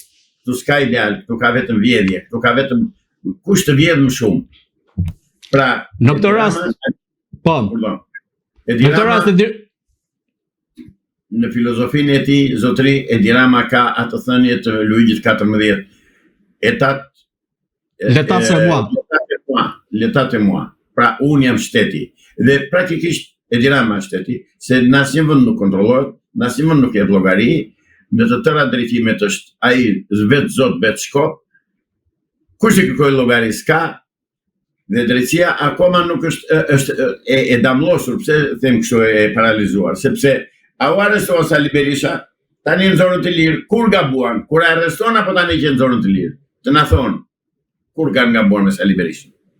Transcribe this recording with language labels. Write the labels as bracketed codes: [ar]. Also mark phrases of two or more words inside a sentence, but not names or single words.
[sq] Këtu s'ka ideal, këtu ka vetëm vjedhje, këtu ka vetëm kush të vjedh më shumë. Pra, në këtë rast, po. Në këtë rast në filozofinë e tij, zotëri, Edi Rama ka atë thënie të Luigjit 14. [fr] L'état c'est moi. L'état est moi. [sq] pra unë jam shteti. Dhe praktikisht Edi Rama shteti, se në asnjë vend nuk kontrollohet, në asnjë vend nuk jep llogari, në të tëra drejtimet është ai vetë zot, vetë shkop. Kush e kërkoi llogari s'ka, dhe drejtësia akoma nuk është e damllosur, pse them kështu e paralizuar, sepse au arrestoa Sali Berisha, tani në zonën të lirë, kur gabuan, kur arreston apo tani që në zonën të lirë, të na thonë, kur kanë gabuar me Sali Berisha.